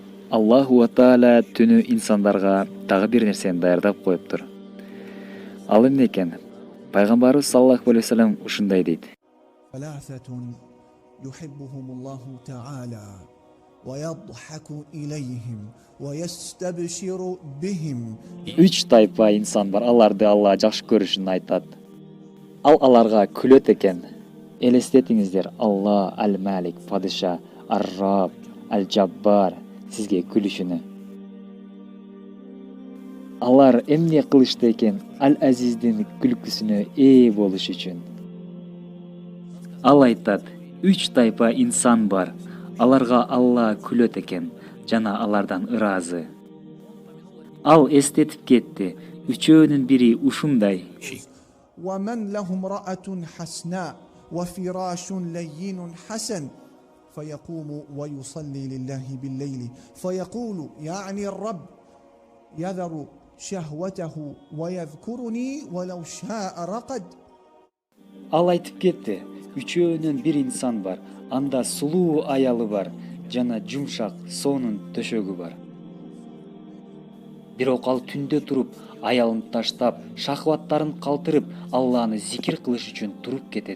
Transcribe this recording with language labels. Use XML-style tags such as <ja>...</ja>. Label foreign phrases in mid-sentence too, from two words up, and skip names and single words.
<ar>الله وتعالى</ar> <ky>түнү инсандарга дагы бир нерсени даярдап коюптур. Ал эмне экен? Пайгамбарыбыз</ky> <ar>صلى الله عليه وسلم</ar> <ky>ушундай дейт.</ky> <ar>ثلاثة يحبهم الله تعالى ويضحك إليهم ويستبشر بهم.</ar> <ky>Үч тайпа инсан бар, аларды Алла жакшы көрүшүн айтат. Ал аларга күлөт экен. Элестетиңиздер, Алла Аль-Малик, падыша, Ар-Раб, Аль-Жаббар сизге күлүшүнү. Алар эмне кылышты экен? Аль-Азиздин күлкүсүнө ээ болуш үчүн. Ал айтат, үч тайпа инсан бар. Аларга Алла күлөт экен жана алардан ыраазы. Ал эстетип кетти. Үчөөнүн бири ушундай.</ky> <ar>ومن له امرأة حسناء وفراش لين حسن فيقوم ويصلي لله بالليل فيقول يعني الرب يذر شهوته ويذكرني ولو شاء رقد.</ar> <ky>Ал айтып кетти. Үчөөнүн бир инсан бар. Анда сулуу аялы бар жана жумшак сонун төшөгү бар. Бирок ал түндө туруп, аялын таштап, шахваттарын калтырып, Алланы зикир кылыш үчүн туруп кетет.</ky>